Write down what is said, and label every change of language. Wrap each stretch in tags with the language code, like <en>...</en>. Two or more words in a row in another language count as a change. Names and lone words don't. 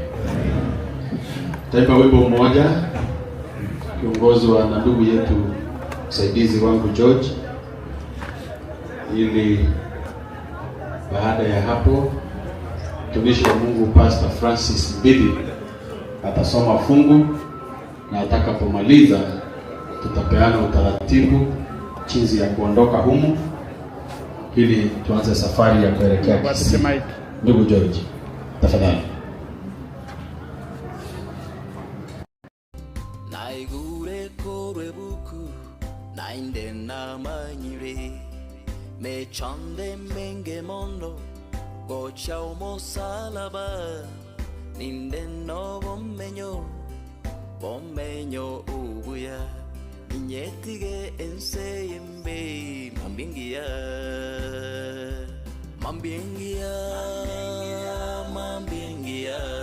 <sw>Taifa wimbo mmoja kiongozwa na ndugu yetu msaidizi wangu George, ili baada ya hapo tumishi wa Mungu Pastor Francis Mbidi atasoma fungu na atakapomaliza tutapeana utaratibu jinsi ya kuondoka humu ili tuanze safari ya kuelekea Kisii. Ndugu George, tafadhali.</sw> <guz>Naigure kore buku nainde na manyire mechande menge mondo gocha umosalaba ninde no bomenyo Bomenyo ubuya Inyetige enseyembe Mambingia Mambingia Mambingia</guz>